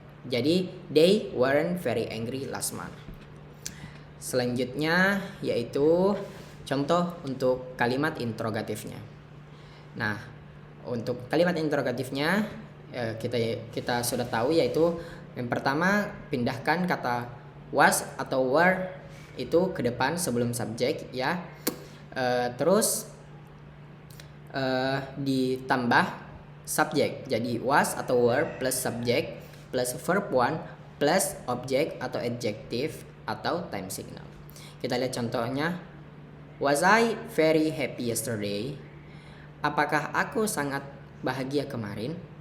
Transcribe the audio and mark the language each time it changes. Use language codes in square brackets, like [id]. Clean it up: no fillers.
[id] Jadi [en] they weren't very angry last month. [id] Selanjutnya yaitu contoh untuk kalimat interrogatifnya. Nah, untuk kalimat interrogatifnya kita sudah tahu, yaitu yang pertama pindahkan kata was atau were itu ke depan sebelum subjek ya. Terus ditambah subjek. Jadi was atau were plus subjek plus verb one plus object atau adjective atau time signal. Kita lihat contohnya. [en] Was I very happy yesterday? [id] Apakah aku sangat bahagia kemarin?